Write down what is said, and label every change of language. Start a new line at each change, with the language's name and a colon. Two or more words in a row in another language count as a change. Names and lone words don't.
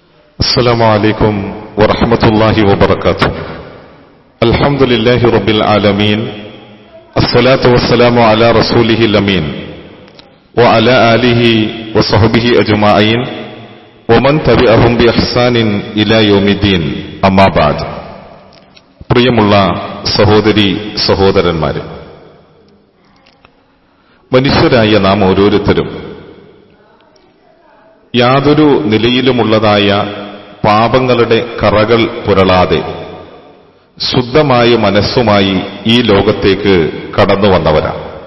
Arabic: السلام عليكم ورحمة الله وبركاته. الحمد لله رب العالمين، الصلاة والسلام على رسوله الأمين وعلى آله وصحبه أجمعين ومن تبعهم بإحسان إلى يوم الدين. أما بعد.
Malayalam: പ്രിയമുള്ള സഹോദരി സഹോദരന്മാരെ, മനുഷ്യരായ നാം ഓരോരുത്തരും യാതൊരു നിലയിലുമുള്ളതായ പാപങ്ങളുടെ കറകൾ പുരളാതെ ശുദ്ധമായ മനസ്സുമായി ഈ ലോകത്തേക്ക് കടന്നു വന്നവരാണ്.